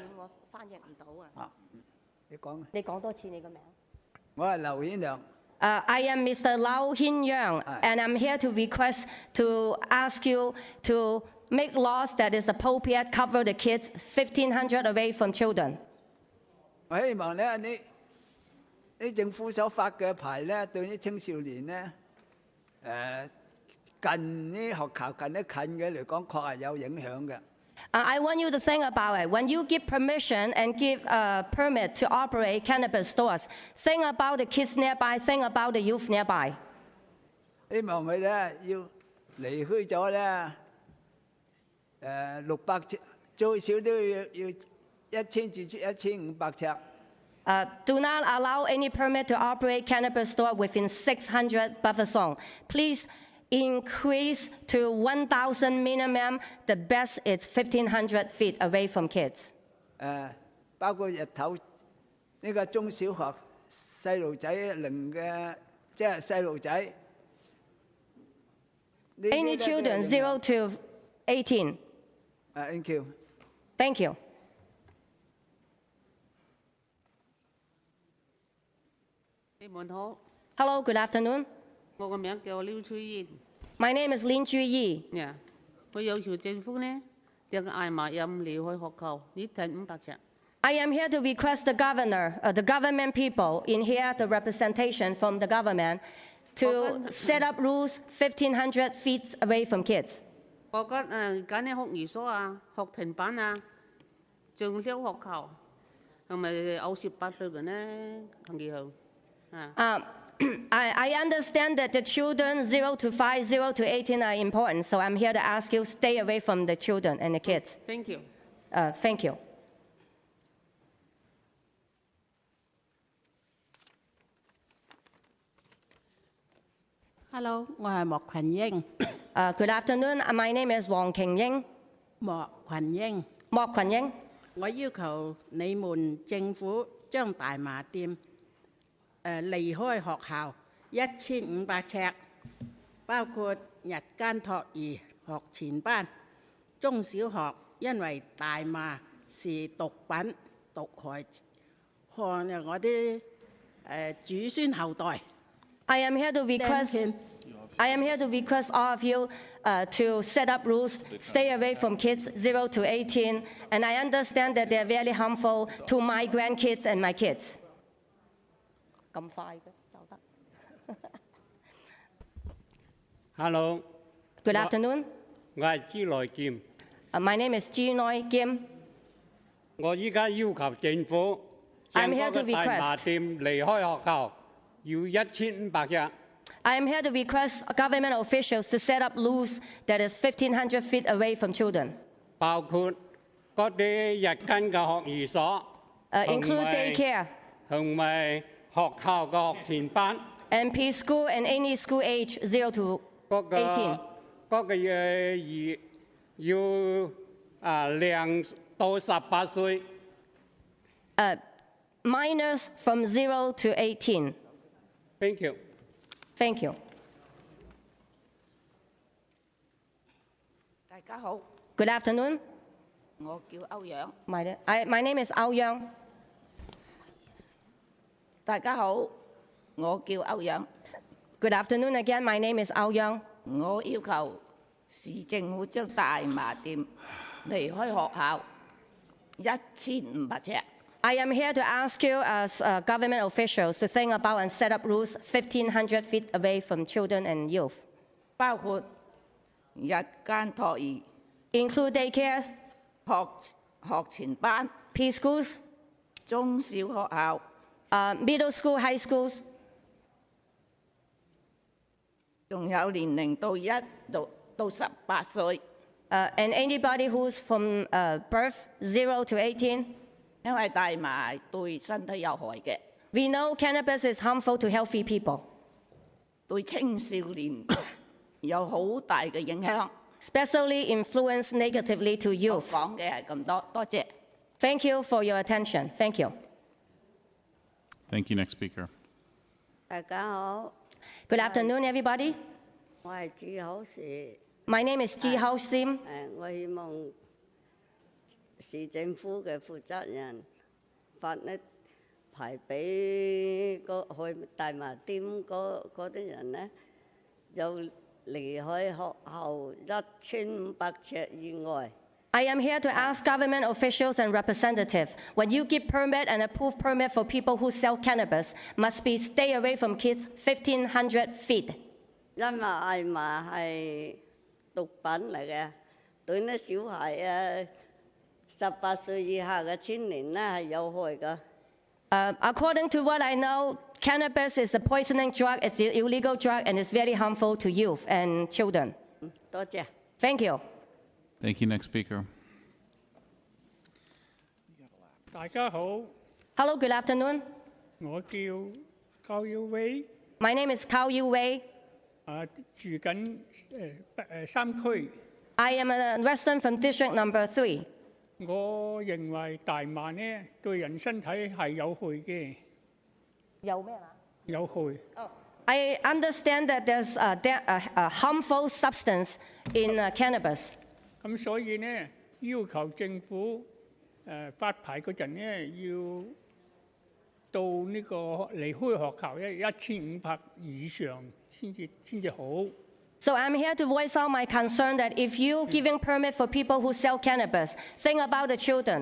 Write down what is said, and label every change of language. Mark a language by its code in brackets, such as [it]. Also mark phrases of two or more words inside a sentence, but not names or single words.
[yue] 我翻譯唔到啊。你講。你講多次你個名。我係劉顯良。 [en] I am Mr. Lau Hin-young, and I'm here to request to ask you to make laws that is appropriate, cover the kids 1,500 away from children. [yue] 我希望咧，你政府所發嘅牌咧，對啲青少年咧近呢學校近得近嘅嚟講，確係有影響嘅。 [en] I want you to think about it. When you give permission and give a permit to operate cannabis stores, think about the kids nearby, think about the youth nearby. [yue] 希望佢咧要離開咗咧600尺，最少都要1000至1500尺。 [en] Do not allow any permit to operate cannabis store within 600 buffer zone. Please increase to 1,000 minimum. The best is 1,500 feet away from kids. [yue] 包括日頭呢個中小學細路仔零嘅，即係細路仔。 [en] Any children 0 to 18. Thank you. Thank you. [yue] 你們好。 [en] Hello, good afternoon. [yue] 我個名叫廖翠燕。 [en] My name is Lin Juyi. [yue] 我要求政府呢，讓艾瑪任離開學校，呢停500尺。 [en] I am here to request the governor, the government people in here, the representation from the government, to set up rules 1,500 feet away from kids. [yue] 我覺得揀啲學寓所啊、學停班啊、中小學校，同埋18歲嘅呢，同幾好。 [en] I understand that the children 0 to 5, 0 to 18 are important, so I'm here to ask you stay away from the children and the kids. Thank you. Thank you. Hello, [yue] 我係莫群英。 [en] Good afternoon. My name is Wang Qingying. [yue] 莫群英。莫群英。我要求你們政府將大麻店離開學校1500尺，包括日間托兒、學前班、中小學，因為大麻是毒品，毒害我啲子孫後代。 [en] I am here to request all of you to set up rules, stay away from kids 0 to 18, and I understand that they're very harmful to my grandkids and my kids. [yue] 咁快嘅就得。 [en] Hello. Good afternoon. [yue] 我係朱內劍。 [en] My name is Ji Noi Kim. [yue] 我依家要求政府將嗰個大麻店離開學校，要1500尺。 I am here to request government officials to set up rules that is 1,500 feet away from children. 包括嗰啲日間嘅學寓所 [en] ，include daycare， [yue] 同埋學校嘅學前班 [en] ，and preschool and any school age 0 to 18。 [yue] 嗰個要0到18歲。 [en] Minors from 0 to 18. Thank you. Thank you. [yue] 大家好。 [en] Good afternoon. [yue] 我叫歐陽。 [en] My name is Ao Yang. [yue] 大家好，我叫歐陽。 [en] Good afternoon again. My name is Ao Yang. [yue] 我要求市政府將大麻店離開學校1500尺。 [en] I am here to ask you as government officials to think about and set up rules 1,500 feet away from children and youth. [yue] 包括日間托兒 [en] ，include daycare， [yue] 學前班 [en] ，preschools， [yue] 中小學校 [en] ，middle school, high schools， [yue] 仲有年齡到1到18歲。 [en] and anybody who's from birth 0 to 18. [yue] 因為大麻對身體有害嘅。 [en] We know cannabis is harmful to healthy people. [yue] 對青少年有好大嘅影響。 [en] Especially influence negatively to youth. [yue] 我講嘅係咁多，多謝。 [en] Thank you for your attention. Thank you. Thank you. Next speaker. [yue] 大家好。 [en] Good afternoon, everybody. [yue] 我係志口時。 [en] My name is Ji Hao Sim. [yue] 我希望市政府嘅負責人發呢牌俾去大麻店嗰啲人呢，就離開學校1500尺以外。 [en] I am here to ask government officials and representatives, when you give permit and approve permit for people who sell cannabis, must be stay away from kids 1,500 feet. [yue] 因為大麻係毒品嚟嘅，對啲小孩18歲以下嘅青年咧係有害㗎。 [en] According to what I know, cannabis is a poisoning drug, it's an illegal drug, and it's very harmful to youth and children. [yue] 多謝。 [en] Thank you. Thank you. Next speaker. [yue] 大家好， [en] Hello, good afternoon. [yue] 我叫高耀威， [en] My name is Cao Yu Wei. [yue] 住緊三區。 [en] I am a resident from District Number 3. [yue] 我認為大麻呢對人身體係有害嘅。有咩話？有害。 [en] I understand that there's a harmful substance in cannabis. [yue] 咁所以呢，要求政府發牌嗰陣呢，要到呢個離開學校咧1500以上先至好。 [en] So I'm here to voice out my concern that if you giving permit for people who sell cannabis, think about the children.